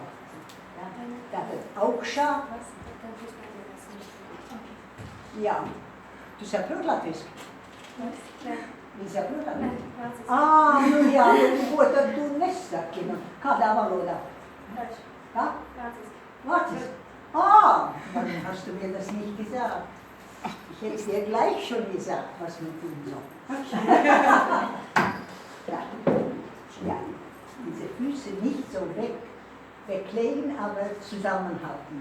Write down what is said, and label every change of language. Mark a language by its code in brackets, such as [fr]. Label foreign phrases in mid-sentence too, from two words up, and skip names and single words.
[lv] Tātad augšā. Jā. Tu saproti latviski? Viņi saproti latviski? Nu jā, ko tad tu nesaki? Kādā valodā? Kā? Vāciski. [de] Man hast du mir das nicht gesagt. Ich hätte dir gleich schon gesagt, was man tun soll. Ja, diese Füße nicht so weglegen, aber zusammenhalten.